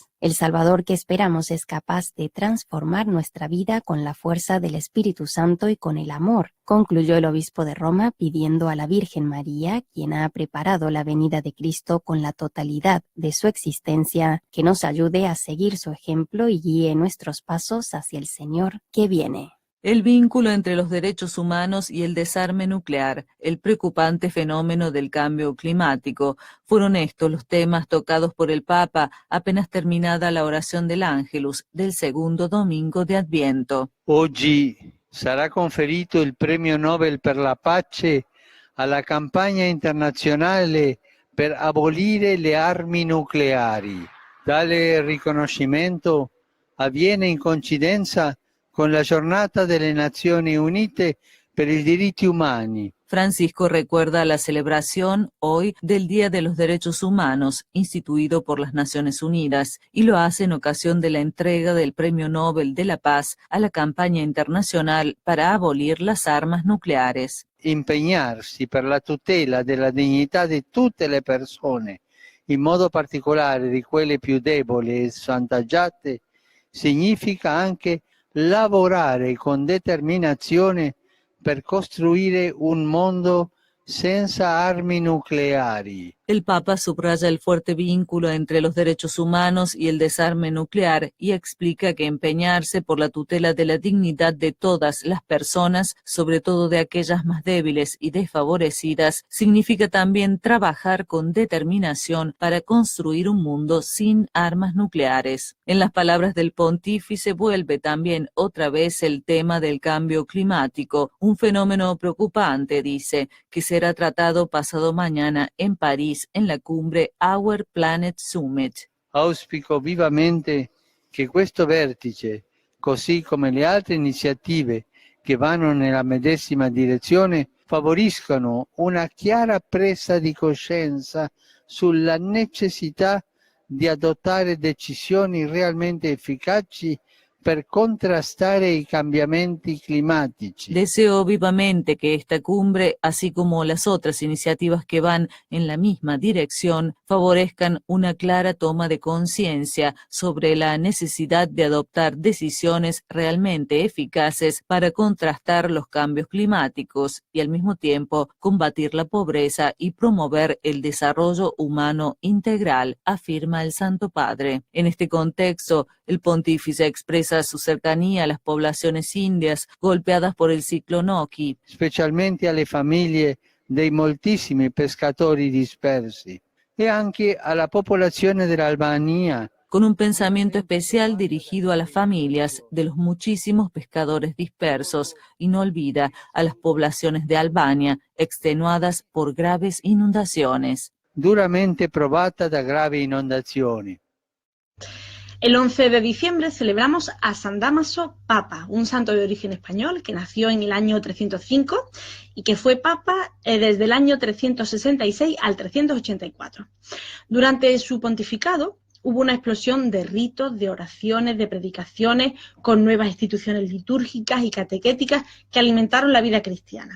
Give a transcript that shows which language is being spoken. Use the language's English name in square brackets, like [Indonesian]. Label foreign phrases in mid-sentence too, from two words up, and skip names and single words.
[Spanish] El Salvador que esperamos es capaz de transformar nuestra vida con la fuerza del Espíritu Santo y con el amor, concluyó el obispo de Roma pidiendo a la Virgen María, quien ha preparado la venida de Cristo con la totalidad de su existencia, que nos ayude a seguir su ejemplo y guíe nuestros pasos hacia el Señor que viene. El vínculo entre los derechos humanos y el desarme nuclear, el preocupante fenómeno del cambio climático, fueron estos los temas tocados por el Papa apenas terminada la oración del Ángelus del segundo domingo de Adviento. [Italian] Oggi sarà conferito il premio Nobel per la pace alla campagna internazionale per abolire le armi nucleari. Tale riconoscimento avviene in coincidenza con la Giornata delle Nazioni Unite per i diritti umani. [Spanish] Francisco recuerda la celebración hoy del Día de los Derechos Humanos, instituido por las Naciones Unidas, y lo hace en ocasión de la entrega del Premio Nobel de la Paz a la campaña internacional para abolir las armas nucleares. [Italian] Impegnarsi per la tutela della dignità di tutte le persone, in modo particolare di quelle più deboli e svantaggiate, significa anche lavorare con determinazione per costruire un mondo senza armi nucleari. [Spanish] El Papa subraya el fuerte vínculo entre los derechos humanos y el desarme nuclear y explica que empeñarse por la tutela de la dignidad de todas las personas, sobre todo de aquellas más débiles y desfavorecidas, significa también trabajar con determinación para construir un mundo sin armas nucleares. En las palabras del pontífice vuelve también otra vez el tema del cambio climático, un fenómeno preocupante, dice, que será tratado pasado mañana en París en la cumbre Our Planet Summit. [Italian] Auspico vivamente che questo vertice, così come le altre iniziative che vanno nella medesima direzione, favoriscano una chiara presa di coscienza sulla necessità di adottare decisioni realmente efficaci per contrastare i cambiamenti climatici. [Spanish] Deseo vivamente que esta cumbre, así como las otras iniciativas que van en la misma dirección, favorezcan una clara toma de conciencia sobre la necesidad de adoptar decisiones realmente eficaces para contrastar los cambios climáticos y al mismo tiempo combatir la pobreza y promover el desarrollo humano integral, afirma el Santo Padre. En este contexto, el pontífice expresa su cercanía a las poblaciones indias golpeadas por el ciclone Oki, [Italian] specialmente alle famiglie dei moltissimi pescatori dispersi e anche alla popolazione dell'Albania, [Spanish] con un pensamiento especial dirigido a las familias de los muchísimos pescadores dispersos y no olvida a las poblaciones de Albania extenuadas por graves inundaciones. [Italian] duramente provata da gravi inondazioni. [Spanish] El 11 de diciembre celebramos a San Dámaso Papa, un santo de origen español que nació en el año 305 y que fue Papa desde el año 366 al 384. Durante su pontificado hubo una explosión de ritos, de oraciones, de predicaciones, con nuevas instituciones litúrgicas y catequéticas que alimentaron la vida cristiana.